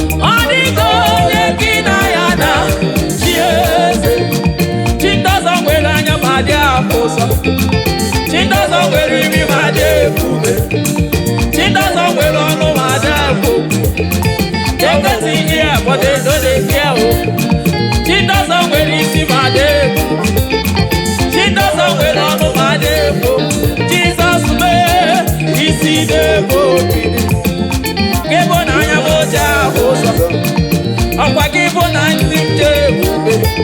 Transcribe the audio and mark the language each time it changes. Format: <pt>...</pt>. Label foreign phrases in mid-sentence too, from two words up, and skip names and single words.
<ig>Ọ dịghị onye gị na ya na-achị eze. Chi ndị ọzọ nwere anya ma dị afụ ụzọ. Chi ndị ọzọ nwere imi ma dị ebube. Chi ndị ọzọ nwere ọnụ ma dị abụ.</ig> <pcm>They can see here, but they don't dey hear o.</pcm> <ig>Chi ndị ọzọ nwere isi ma dị ebube. Chi ndị ọzọ nwere ọnụ ma dị ebube. Jizọs mee isi dị ebube. Gị bụ na anya m ji ahụ ụzọ. Ọkwa gị bụ na ntị m ji ebube.</ig>